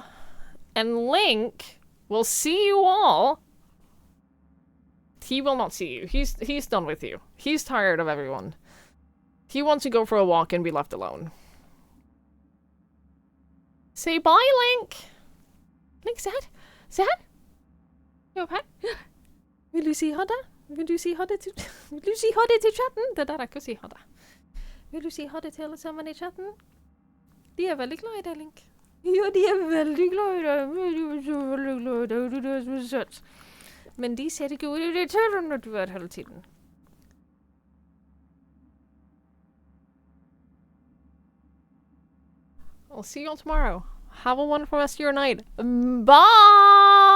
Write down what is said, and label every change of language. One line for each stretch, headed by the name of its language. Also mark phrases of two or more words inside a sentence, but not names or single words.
English: And Link will see you all. He will not see you. He's done with you. He's tired of everyone. He wants to go for a walk and be left alone. Say bye, Link. Link, say hi. Say hi.
Norwegian: Jo, hei. Vil du si ha det? Vil du si ha det til chatten? Det der ikke å si ha det. Vil du si ha det til alle sammen i chatten? De er veldig glad i deg, Link. Ja, de er veldig glad i deg. Du er så veldig glad i deg. Du er så søt. Men de ser ikke hvor irriterende når du er hele tiden.
English: I'll see you all tomorrow. Have a wonderful rest of your night. Bye!